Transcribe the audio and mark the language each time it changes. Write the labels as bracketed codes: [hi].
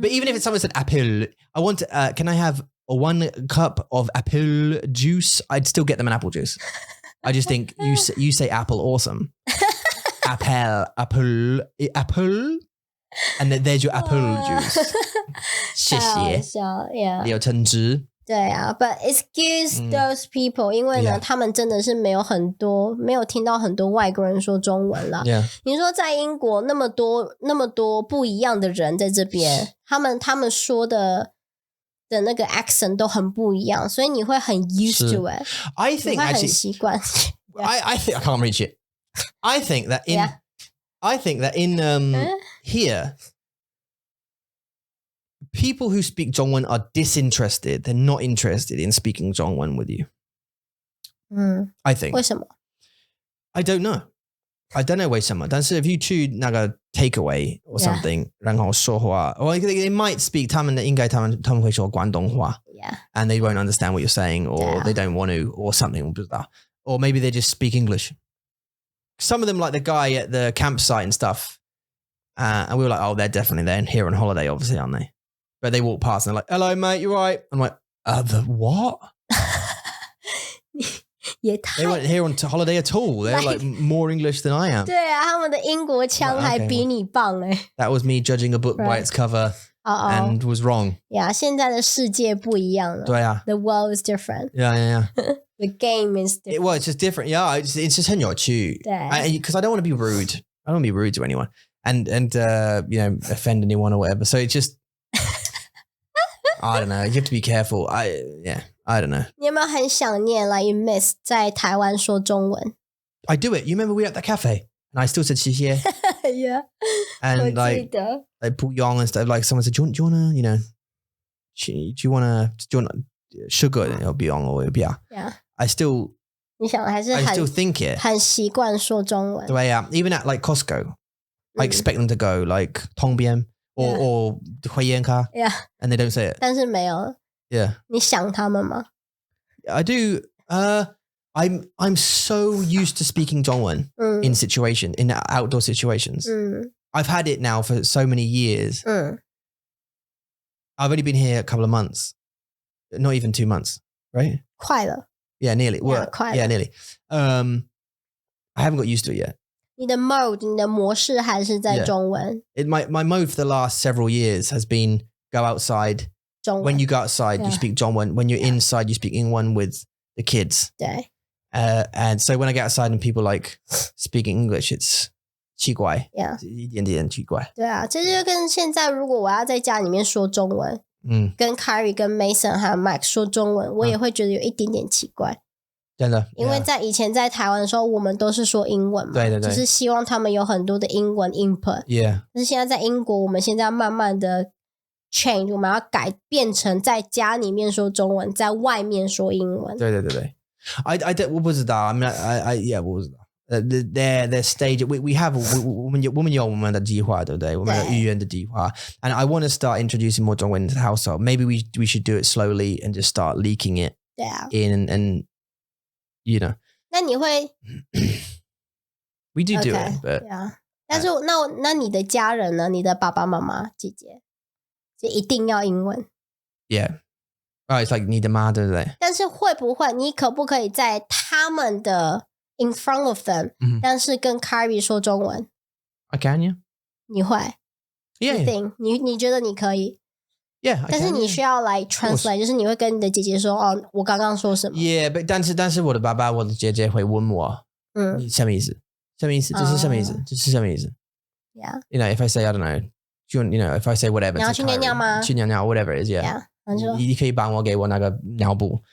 [en] But even if someone said apple, I want, can I have 1 cup of apple juice? I'd still get them an apple juice. I just think you say apple, awesome. Apple, and then there's your apple juice. [zh] 谢谢。柳橙汁。对啊 [en] but excuse those people， [zh] 因为呢他们真的是没有听到很多外国人说中文啦。你说在英国那么多不一样的人在这边，他们说的那个 accent 都很不一样，所以你会很 [en] used to it。 I think [zh] 你会很习惯。 [en] I think I can't reach it. I think that in here people who speak Zhongwen are disinterested. They're not interested in speaking Zhongwen with you. I think. [zh] 为什么？ [en] I don't know. I don't know [zh] 为什么，但是 [en] if you [zh] 去那个 [en] takeaway or something， [zh] 然后说话 [en] or they might speak [zh] 他们会说广东话 [en] Yeah. and they won't understand what you're saying or they don't want to or something [zh] 我不知道 [en] or maybe they just speak English. Some of them like the guy at the campsite and stuff and we were like, oh, they're here on holiday obviously, aren't they? But they walk past and they're like, hello mate, you're right. I'm like, the what? They weren't here on holiday at all. They're like more English than I am. [zh] 对啊，他们的英国腔还比你棒 [en] That was me judging a book by its cover and was wrong. [zh] Yeah, 现在的世界不一样了。对啊。 [en] The world is different. Yeah. The game is different. Well, it's just different. Yeah, it's just [zh] 很有趣. [en] Because I don't want to be rude. I don't want to be rude to anyone and offend anyone or whatever. So it's just, I don't know. You have to be careful. I don't know. [zh] 你有没有很想念 [en] like you miss [zh] 在台湾说中文 [en] I do it. You remember we were at that cafe and I still said [zh] 谢谢 [en] Yeah. and like Pu Yong and stuff. Like someone said, do you want to sugar or Beyond or yeah. I still [zh] 你想还是 [en] I still think it. [zh] 很习惯说中文 [en] The way even at like Costco, I expect them to go like Tong Bian or Hui Yan Ka. Yeah. And they don't say it. [zh] 但是没有 [en] Yeah. [zh] 你想他们吗 [en] I do. I'm so used to speaking Zhongwen in outdoor situations. I've had it now for so many years. I've only been here a couple of months, not even 2 months, right? [zh] 快了 [en] Yeah, nearly. Yeah, nearly. I haven't got used to it yet. [zh] 你的 mode 你的模式还是在中文 [en] My mode for the last several years has been go outside. [zh] 中文 [en] When you go outside, you speak Zhongwen. When you're inside, you speak Ingwen with the kids. [zh] 对 [en] And so when I get outside and people like speaking English, it's [zh] 奇怪 [en] Yeah. [zh] 一点点奇怪对啊，这就跟现在如果我要在家里面说中文跟 Kyrie 跟 Mason 还有 Mike 说中文我也会觉得有一点点奇怪真的因为在以前在台湾的时候我们都是说英文嘛对就是希望他们有很多的英文 input [en] Yeah. [zh] 但是现在在英国我们现在慢慢的 change 我们要改变成在家里面说中文在外面说英文 [en] 对 I don't [zh] 我不知道 [en] I mean I yeah 我不知道their stage we have [zh] 我们有我们的计划对不对我们有语言的计划 [en] and I want to start introducing more 中文 into the household maybe we should do it slowly and just start leaking it [zh] 对啊 [en] in and you know [zh] 那你会 [en] we do okay, it but yeah. [zh] 但是那你的家人呢你的爸爸妈妈姐姐就一定要英文 [en] yeah it's like [zh] 你的妈对不对但是会不会你可不可以在他们的 [en] in front of them [zh] 但是跟 Kyrie 说中文 [en] I can yeah [zh] 你会 [en] Yeah, You think [zh] 你觉得你可以 [en] Yeah, [zh] 但是你需要来 translate 就是你会跟你的姐姐说哦我刚刚说什么 Yeah, but 但是我的爸爸我的姐姐会问我你什么意思什么意思这是什么意思这是什么意思 [en] Yeah You know if I say I don't know you know if I say whatever [zh] 你要去尿尿吗去尿尿 [en] whatever it is yeah [zh] 你可以帮我给我那个尿布